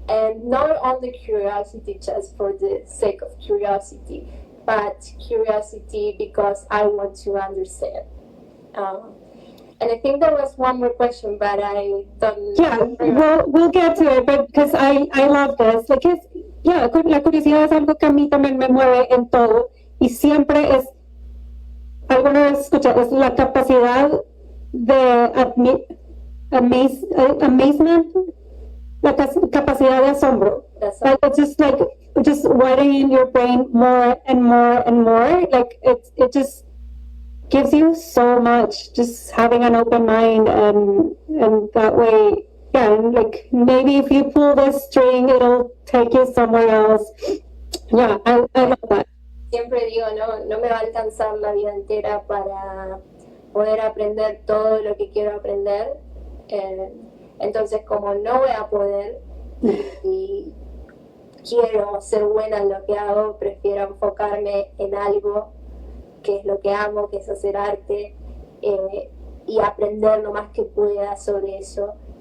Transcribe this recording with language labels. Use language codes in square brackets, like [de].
[en] And not only curiosity just for the sake of curiosity, but curiosity because I want to understand. And I think there was one more question, but I don't. Yeah, we'll get to it, but because I love this. [es] La curiosidad es algo que a mí también me mueve en todo, y siempre es, alguna vez escuché, es la capacidad de amazement, la capacidad de asombro. [en] It's just writing in your brain more and more and more. It just gives you so much, just having an open mind, and that way, yeah, maybe if you pull this string, it'll take you somewhere else. Yeah, I love that. [es] Siempre digo, no me va a alcanzar la vida entera para poder aprender todo lo que quiero aprender. Entonces, como no voy a poder, y quiero ser buena en lo que hago, prefiero enfocarme en algo que es lo que amo, que es hacer arte, y aprender lo más que pueda sobre eso.